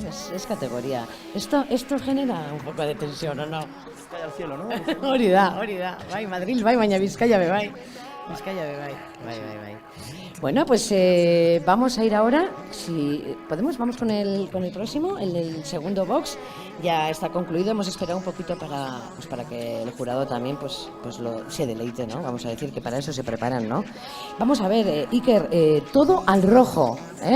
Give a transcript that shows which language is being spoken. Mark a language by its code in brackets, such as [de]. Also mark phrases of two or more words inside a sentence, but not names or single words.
[es] Es categoría. Esto genera un poco de tensión, ¿o no? Cae al cielo, ¿no? [eu] Hori da. Bai, Madrid bai, baina Bizkaia be bai. Bizkaia be bai. Bai. [es] Bueno, pues vamos a ir ahora, si podemos, vamos con el próximo, el segundo box. Ya está concluido, hemos esperado un poquito para que el jurado también se deleite, ¿no? Vamos a decir que para eso se preparan, ¿no? Vamos a ver, Iker, todo al rojo, ¿eh?